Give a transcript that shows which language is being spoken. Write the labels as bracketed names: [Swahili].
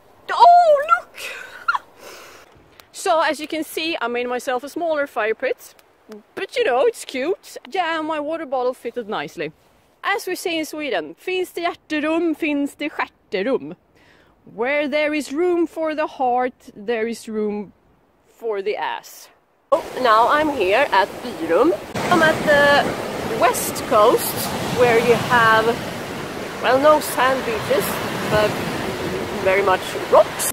[English] Oh, look! So as you can see, I made myself a smaller fire pit. But you know, it's cute. Yeah, my water bottle fitted nicely. As we say in Sweden, [Swedish] finns det hjärterum, finns det stjärterum. [English] Where there is room for the heart, there is room for the ass. Oh, now I'm here at Byrum. I'm at the west coast, where you have, well, no sand beaches, but very much rocks.